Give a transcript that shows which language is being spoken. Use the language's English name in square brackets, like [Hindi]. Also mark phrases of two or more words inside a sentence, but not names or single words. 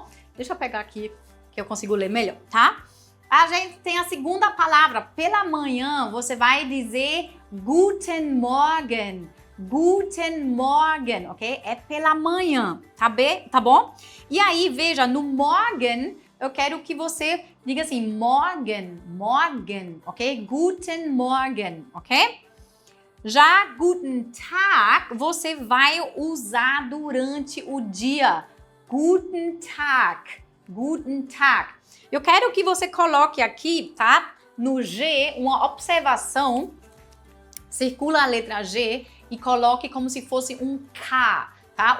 [Portuguese] Deixa eu pegar aqui que eu consigo ler melhor, tá? A gente tem a segunda palavra. Pela manhã, você vai dizer [German] Guten Morgen. Guten Morgen, [Portuguese] ok? É pela manhã, tá bom? E aí, veja, no Morgen, eu quero que você diga assim, [German] Morgen, Morgen, ok? Guten Morgen, ok? Já Guten Tag, [Portuguese] você vai usar durante o dia. [German] Guten Tag. Guten Tag. [Portuguese] Eu quero que você coloque aqui, tá? No G, uma observação. Circula a letra G e coloque como se fosse um K, tá?